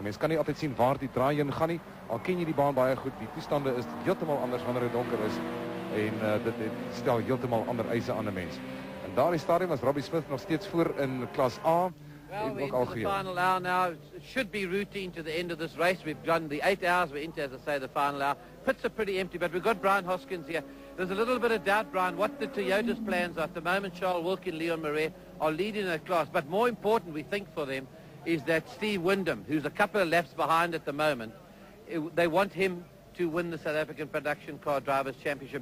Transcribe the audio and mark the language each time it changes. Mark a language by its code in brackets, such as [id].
[af] Mens kan nie altyd sien waar die draai heen gaan nie. Al ken jy die baan baie goed, die toestande is heeltemal anders wanneer dit donker is, en dit stel heeltemal ander eise aan 'n mens. In daardie stadium was Robbi Smith nog steeds voor in klas A. [en] Well, we're into the final hour now. It should be routine to the end of this race. We've done the 8 hours. We're into, as I say, the final hour. Pits are pretty empty, but we've got Brian Hoskins here. There's a little bit of doubt, Brian, what the Toyota's plans are. At the moment, Charles Wilkie and Leon Marais are leading that class. But more important, we think, for them, is that Steve Wyndham, who's a couple of laps behind at the moment, they want him to win the South African Production Car Drivers' Championship.